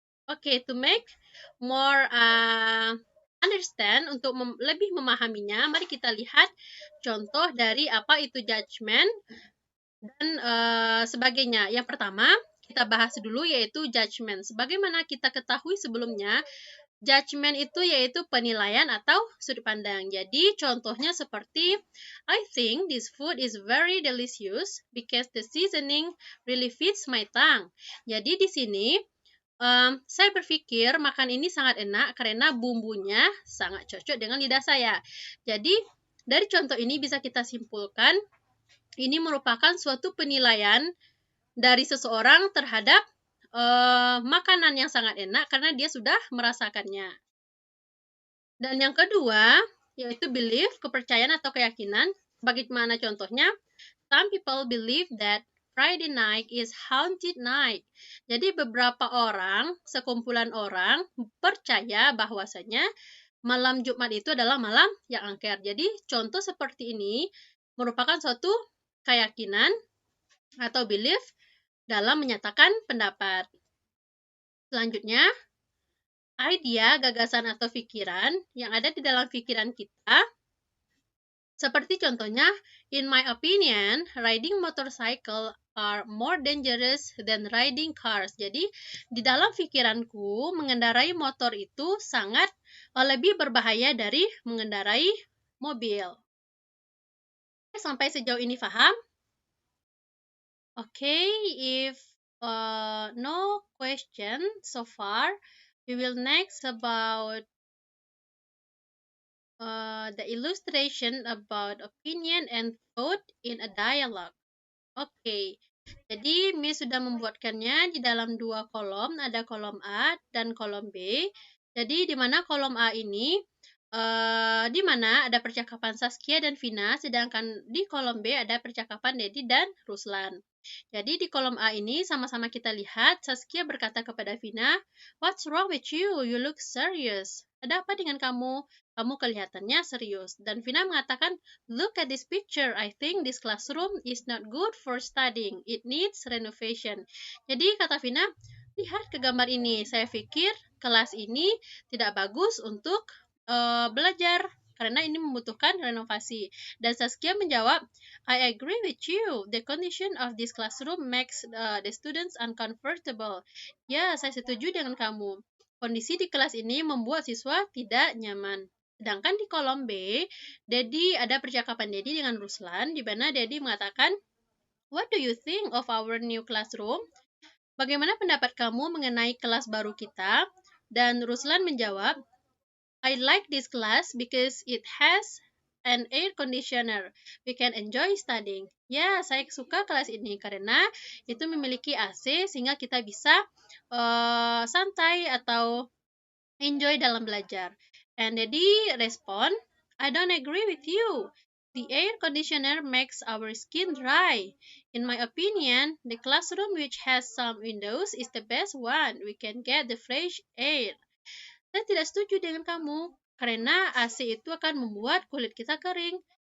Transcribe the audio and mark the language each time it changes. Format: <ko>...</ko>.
<en>Okay, to make more understand,</en> <id>untuk lebih memahaminya, mari kita lihat contoh dari apa itu judgment dan sebagainya. Yang pertama, kita bahas dulu yaitu judgment. Sebagaimana kita ketahui sebelumnya, judgment itu yaitu penilaian atau sudut pandang. Jadi contohnya seperti,</id> <en>I think this food is very delicious because the seasoning really fits my tongue.</en> <id>Jadi di sini saya berpikir makan ini sangat enak karena bumbunya sangat cocok dengan lidah saya. Jadi dari contoh ini bisa kita simpulkan ini merupakan suatu penilaian dari seseorang terhadap makanan yang sangat enak karena dia sudah merasakannya. Dan yang kedua yaitu belief, kepercayaan atau keyakinan. Bagaimana contohnya?</id> <en>Some people believe that Friday night is haunted night.</en> <id>Jadi beberapa orang, sekumpulan orang percaya bahwasanya malam Jumat itu adalah malam yang angker. Jadi contoh seperti ini merupakan suatu keyakinan atau belief dalam menyatakan pendapat. Selanjutnya, idea, gagasan atau pikiran yang ada di dalam pikiran kita. Seperti contohnya,</id> <en>in my opinion, riding motorcycle are more dangerous than riding cars.</en> <id>Jadi, di dalam pikiranku, mengendarai motor itu sangat lebih berbahaya dari mengendarai mobil. Sampai sejauh ini paham?</id> <en>Okay, if no question so far, we will next about the illustration about opinion and thought in a dialogue.</en> <id>Oke, jadi Miss sudah membuatkannya di dalam dua kolom, ada kolom A dan kolom B. Jadi di mana kolom A ini, di mana ada percakapan Saskia dan Vina, sedangkan di kolom B ada percakapan Dedi dan Ruslan. Jadi di kolom A ini sama-sama kita lihat Saskia berkata kepada Vina,</id> <en>"What's wrong with you? You look serious."</en> <id>Ada apa dengan kamu? Kamu kelihatannya serius. Dan Vina mengatakan,</id> <en>"Look at this picture. I think this classroom is not good for studying. It needs renovation."</en> <id>Jadi kata Vina, "Lihat ke gambar ini. Saya pikir kelas ini tidak bagus untuk belajar karena ini membutuhkan renovasi." Dan Saskia menjawab,</id> <en>"I agree with you. The condition of this classroom makes the students uncomfortable."</en> <id>Ya, saya setuju dengan kamu. Kondisi di kelas ini membuat siswa tidak nyaman. Sedangkan di kolom B, Dedi ada percakapan Dedi dengan Ruslan, di mana Dedi mengatakan,</id> <en>"What do you think of our new classroom?</en> <id>Bagaimana pendapat kamu mengenai kelas baru kita?" Dan Ruslan menjawab,</id> <en>"I like this class because it has an air conditioner. We can enjoy studying."</en> <id>Ya, saya suka kelas ini karena itu memiliki AC sehingga kita bisa santai atau enjoy dalam belajar.</id> <en>And Dedi respond, "I don't agree with you. The air conditioner makes our skin dry. In my opinion, the classroom which has some windows is the best one. We can get the fresh air."</en> <id>Saya tidak setuju dengan kamu karena AC itu akan membuat kulit kita kering.</id>